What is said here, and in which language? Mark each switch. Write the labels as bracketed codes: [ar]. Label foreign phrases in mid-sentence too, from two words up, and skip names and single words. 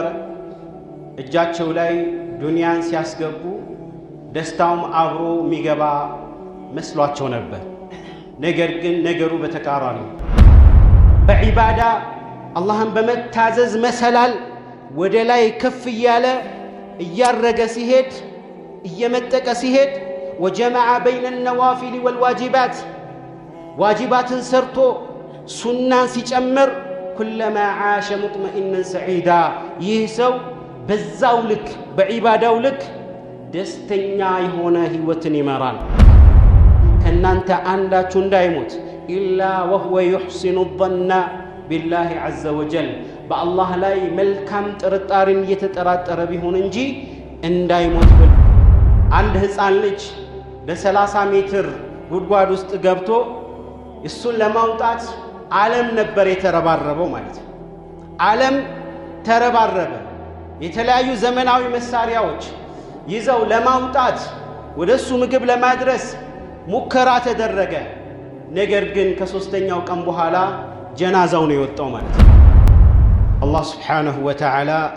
[am] እጃቸው ላይ ዱንያን ሲያስገቡ ደስታውም አብሮ የሚገባ መስሏቸው ነበር። ነገር ግን ነገሩ በተቃራኒ በዒባዳ አላህን በመታዘዝ መሰላል ወደ ላይ ከፍ እያለ እያረገ ሲሄድ እየመጠቀ ሲሄድ [ar] وجمع بين النوافل والواجبات [am] ዋጅባትን ሰርቶ ሱናን ሲጨምር [ar] كلما عاش مطمئنا سعيدا [am] ይህ ሰው በዛው ልክ በዒባዳው ልክ ደስተኛ የሆነ ህይወትን ይመራል። ከናንተ አንዳችሁ እንዳይሞት [ar] إلا وهو يحسن الظن بالله عز وجل [am] በአላህ ላይ መልካም ጥርጣሬን እየተጠራጠረ ቢሆን እንጂ እንዳይሞት። አንድ ህፃን ልጅ በ30 ሜትር ጉድጓድ ውስጥ ገብቶ እሱን ለማውጣት ዓለም ነበር የተረባረበው ማለት ነው። ዓለም ተረባረበ። የተለያዩ ዘመናዊ መሳሪያዎች ይዘው ለማውጣት ወደሱ ምግብ ለማድረስ ሙከራ ተደረገ። ነገር ግን ከሶስተኛው ቀን በኋላ ጀናዛው ነው የወጣው ማለት ነው። አላህ [ar] سبحانه وتعالى